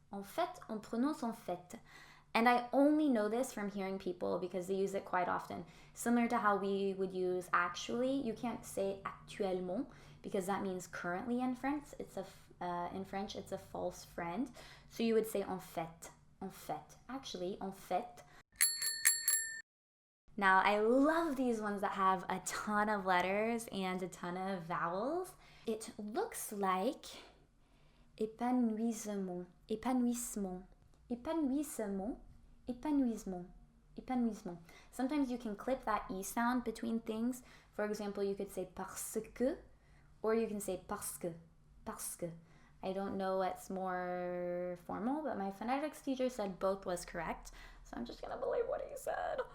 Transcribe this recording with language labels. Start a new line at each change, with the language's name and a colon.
French: En fait, on prononce en fait.
English: And I only know this from hearing people because they use it quite often. Similar to how we would use actually, you can't say actuellement because that means currently in French. In French, it's a false friend. So you would say en fait, en fait. Actually, en fait. Now, I love these ones that have a ton of letters and a ton of vowels. It looks like épanouissement, épanouissement, épanouissement, épanouissement.
French: épanouissement.
English: Sometimes you can clip that E sound between things. For example, you could say parce que, or you can say parce que, parce que. I don't know what's more formal, but my phonetics teacher said both was correct. So I'm just gonna believe what he said.